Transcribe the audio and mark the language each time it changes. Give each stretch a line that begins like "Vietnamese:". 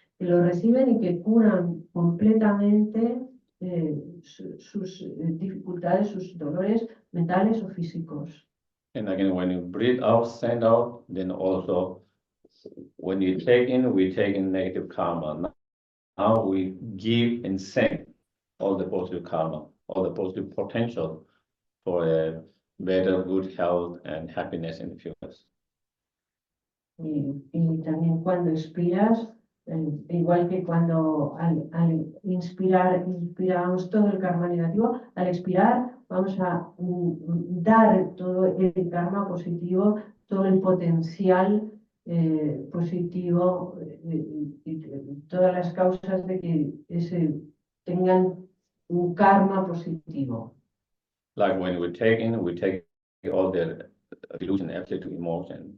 Spanish: que lo reciben y que curan completamente sus dificultades, sus dolores mentales o físicos.
English: And again, when you breathe out, send out, then also when you take in, we take in negative karma. Now we give and send all the positive karma, all the positive potential for a better, good health and happiness in the future.
Spanish: Y también cuando expiras, igual que cuando al inspirar, inspiramos todo el karma negativo, al expirar vamos a dar todo el karma positivo, todo el potencial positivo y todas las causas de que tengan un karma positivo.
English: Like when we take in, we take all the illusion actually to emotion.